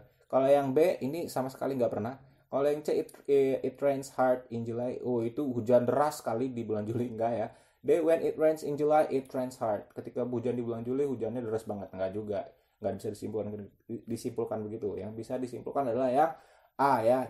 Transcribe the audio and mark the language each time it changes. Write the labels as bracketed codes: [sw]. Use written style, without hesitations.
[id] Kalau yang B ini sama sekali nggak pernah. Kalau yang C [en] it rains hard in July. [id] Oh itu hujan deras sekali di bulan Juli, enggak ya. [en] D when it rains in July it rains hard. [id] Ketika hujan di bulan Juli hujannya deras banget, enggak juga. Nggak bisa disimpulkan begitu. Yang bisa disimpulkan adalah yang A ya.